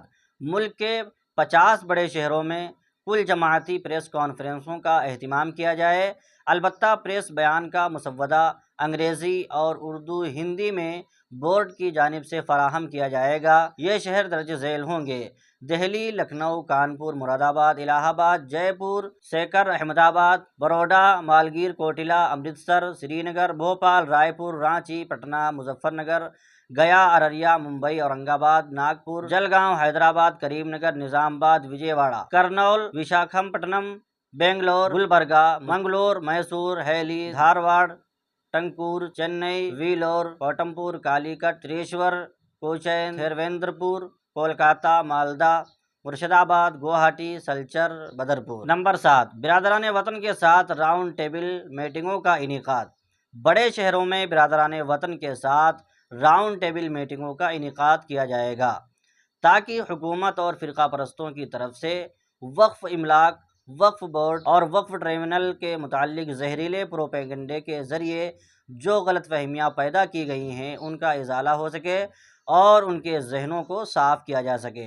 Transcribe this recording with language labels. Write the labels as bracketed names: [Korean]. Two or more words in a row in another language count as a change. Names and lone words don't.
[Urdu] ملک کے 50 بڑے شہروں میں کل جماعتی [English] press conferences [Urdu] کا اہتمام کیا جائے۔ البتہ پریس بیان کا مسودہ انگریزی اور اردو ہندی میں بورڈ کی جانب سے فراہم کیا جائے گا۔ یہ شہر درج ذیل ہوں گے: دہلی، لکھنؤ، کانپور، مراد آباد، الہ آباد، جے پور، سیکر، احمد آباد، بروڈا، مالگیر، کوٹلہ، امرتسر، سری نگر، بھوپال، رائے پور، رانچی، پٹنہ، مظفر نگر، گیا، ارریہ، ممبئی، اورنگ آباد، ناگپور، جلگاؤں، حیدرآباد، کریم نگر، نظام آباد، وجے واڑہ، کرنول، وشاکھم پٹنم، بنگلور، گلبرگہ، منگلور، میسور، ہیلی، دھارواڑ، ٹنکور، چنئی، ویلور، کوٹمپور، کالی کٹ، تریشور، کوچین، تھیرویندر پور، کولکاتہ، مالدہ، مرشد آباد، گوہاٹی، سلچر، بدرپور۔ نمبر 7، برادران وطن کے ساتھ [English] round table [Urdu] میٹنگوں کا انعقاد۔ بڑے شہروں میں برادران وطن کے ساتھ [English] round table [Urdu] میٹنگوں کا انعقاد کیا جائے گا تاکہ حکومت اور فرقہ پرستوں کی طرف سے وقف املاک، وقف بورڈ اور وقف ٹریبونل کے متعلق زہریلے پروپیگنڈے کے ذریعے جو غلط فہمیاں پیدا کی گئی ہیں ان کا ازالہ ہو سکے اور ان کے ذہنوں کو صاف کیا جا سکے۔